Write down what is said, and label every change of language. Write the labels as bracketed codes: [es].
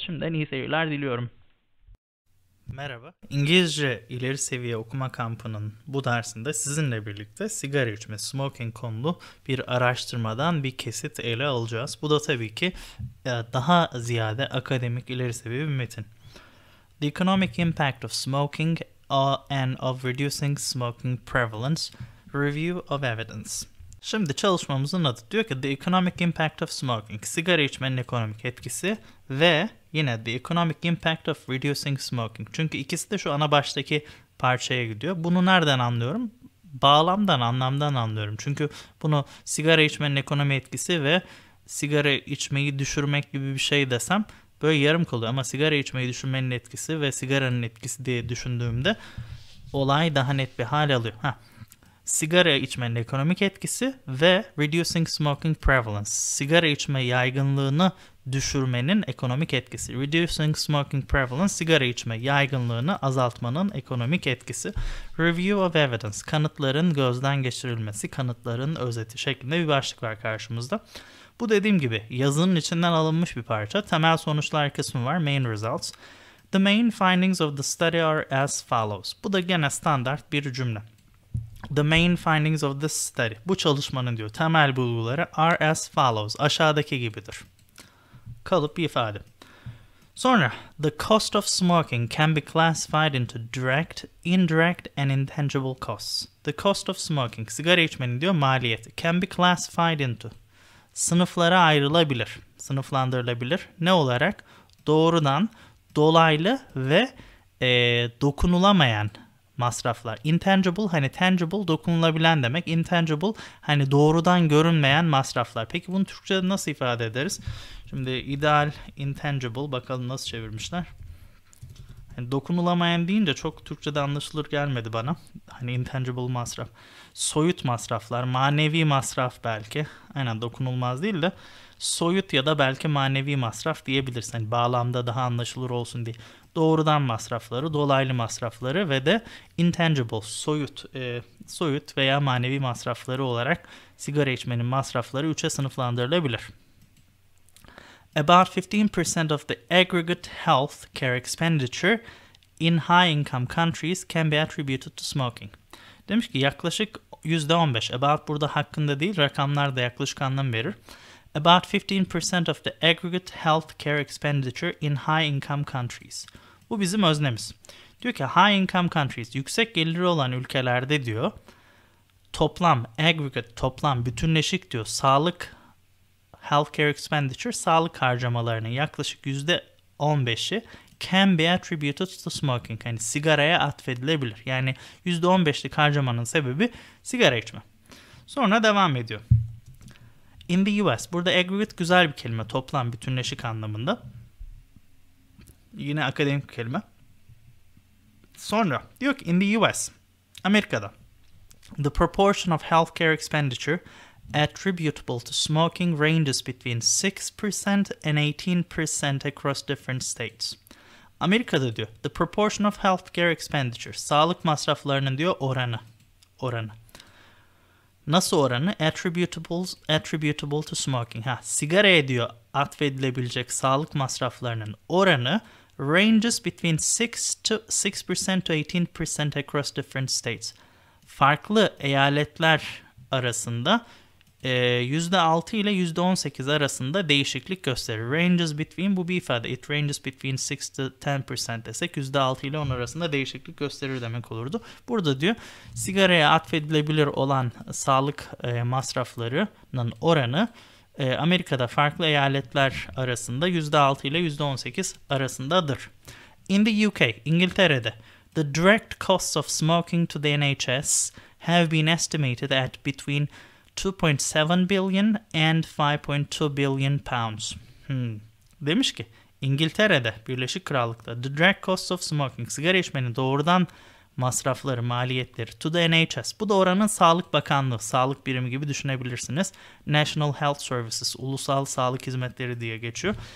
[tr] Şimdiden iyi seyirler diliyorum. Merhaba. İngilizce ileri seviye okuma kampının bu dersinde sizinle birlikte sigara içme, smoking konulu bir araştırmadan bir kesit ele alacağız. Bu da tabii ki daha ziyade akademik ileri seviye bir metin. [en] The economic impact of smoking and of reducing smoking prevalence, review of evidence. [tr] Şimdi çalışmamızın adı diyor ki [en] The Economic Impact of Smoking, [tr] sigara içmenin ekonomik etkisi ve yine [en] The Economic Impact of Reducing Smoking. [tr] Çünkü ikisi de şu ana baştaki parçaya gidiyor. Bunu nereden anlıyorum? Bağlamdan, anlamdan anlıyorum. Çünkü bunu sigara içmenin ekonomi etkisi ve sigara içmeyi düşürmek gibi bir şey desem böyle yarım kalıyor. Ama sigara içmeyi düşürmenin etkisi ve sigaranın etkisi diye düşündüğümde olay daha net bir hal alıyor. Sigara içmenin ekonomik etkisi ve [en] reducing smoking prevalence. [tr] Sigara içme yaygınlığını düşürmenin ekonomik etkisi. [en] Reducing smoking prevalence, [tr] sigara içme yaygınlığını azaltmanın ekonomik etkisi. [en] Review of evidence, [tr] kanıtların gözden geçirilmesi, kanıtların özeti şeklinde bir başlık var karşımızda. Bu dediğim gibi yazının içinden alınmış bir parça. Temel sonuçlar kısmı var. [en] Main results. The main findings of the study are as follows. [tr] Bu da gene standart bir cümle. [en] The main findings of this study. [tr] Bu çalışmanın diyor temel bulguları [en] are as follows. [tr] Aşağıdaki gibidir. Kalıp bir ifade. Sonra [en] the cost of smoking can be classified into direct, indirect and intangible costs. The cost of smoking, [tr] sigara içmenin diyor maliyeti, [en] can be classified into. [tr] Sınıflara ayrılabilir, sınıflandırılabilir. Ne olarak? Doğrudan, dolaylı ve dokunulamayan masraflar. Intangible, hani tangible, dokunulabilen demek. Intangible, hani doğrudan görünmeyen masraflar. Peki bunu Türkçe'de nasıl ifade ederiz? Şimdi ideal, intangible, bakalım nasıl çevirmişler. Yani dokunulamayan deyince çok Türkçe'de anlaşılır gelmedi bana. Hani intangible masraf. Soyut masraflar, manevi masraf belki. Aynen dokunulmaz değil de soyut ya da belki manevi masraf diyebilirsin. Hani bağlamda daha anlaşılır olsun diye. doğrudan masrafları, dolaylı masrafları ve de intangible, soyut veya manevi masrafları olarak sigara içmenin masrafları 3'e sınıflandırılabilir. [en] About 15% of the aggregate health care expenditure in high income countries can be attributed to smoking. [tr] Demiş ki yaklaşık %15. About burada hakkında değil, rakamlar da yaklaşık anlam verir. [en] About 15% of the aggregate health care expenditure in high income countries. [tr] Bu bizim öznemiz. Diyor ki [en] high income countries, [tr] yüksek geliri olan ülkelerde diyor, toplam, bütünleşik diyor, sağlık, [en] healthcare expenditure, [tr] sağlık harcamalarının yaklaşık %15'i [en] can be attributed to smoking. [tr] Yani sigaraya atfedilebilir. Yani %15'lik harcamanın sebebi sigara içme. Sonra devam ediyor. [en] In the US. [tr] Burada aggregate güzel bir kelime. Toplam, bütünleşik anlamında. Yine akademik bir kelime. Sonra diyor ki [en] in the US. [tr] Amerika'da. [en] The proportion of healthcare expenditure attributable to smoking ranges between 6% and 18% across different states. [tr] Amerika'da diyor [en] the proportion of healthcare expenditure, [tr] sağlık masraflarının diyor oranı. Nasıl oranı? [en] Attributable to smoking. [tr] Sigaraya diyor atfedilebilecek sağlık masraflarının oranı [en] ranges between 6% to 18% across different states. [tr] Farklı eyaletler arasında %6 ile %18 arasında değişiklik gösterir. [en] Ranges between, [tr] bu bir ifade. [en] It ranges between 6 to 10% [tr] desek %6 ile 10 arasında değişiklik gösterir demek olurdu. Burada diyor sigaraya atfedilebilir olan sağlık masraflarının oranı Amerika'da farklı eyaletler arasında %6 ile %18 arasındadır. [en] In the UK, [tr] İngiltere'de [en] the direct costs of smoking to the NHS have been estimated at between 2.7 billion and 5.2 billion pounds. [tr] Demiş ki İngiltere'de, Birleşik Krallık'ta [en] the direct costs of smoking, [tr] sigara içmenin doğrudan masrafları, maliyetleri [en] to the NHS. [tr] Bu da oranın Sağlık Bakanlığı, sağlık birimi gibi düşünebilirsiniz. National Health Services, ulusal sağlık hizmetleri diye geçiyor.